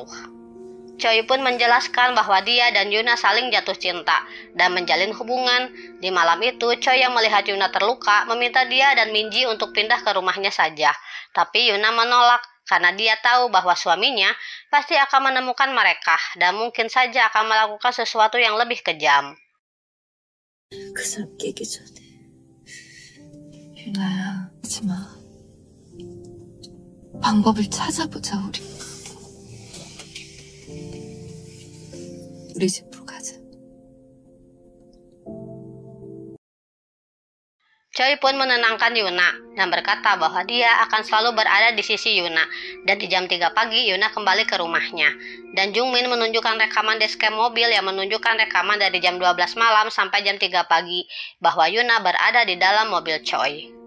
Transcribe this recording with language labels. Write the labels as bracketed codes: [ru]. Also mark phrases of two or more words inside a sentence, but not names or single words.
[id] Choi pun menjelaskan bahwa dia dan Yuna saling jatuh cinta dan menjalin hubungan. Di malam itu, Choi yang melihat Yuna terluka meminta dia dan Minji untuk pindah ke rumahnya saja. Tapi Yuna menolak karena dia tahu bahwa suaminya pasti akan menemukan mereka dan mungkin saja akan melakukan sesuatu yang lebih kejam. [ko] 그 사람 깨기 전에 유나야, 하지마. 방법을 찾아보자, 우리 집으로 가자. [id] Choi pun menenangkan Yuna dan berkata bahwa dia akan selalu berada di sisi Yuna. Dan di jam 3 pagi Yuna kembali ke rumahnya. Dan Jungmin menunjukkan rekaman dashcam mobil yang menunjukkan rekaman dari jam 12 malam sampai jam 3 pagi bahwa Yuna berada di dalam mobil Choi.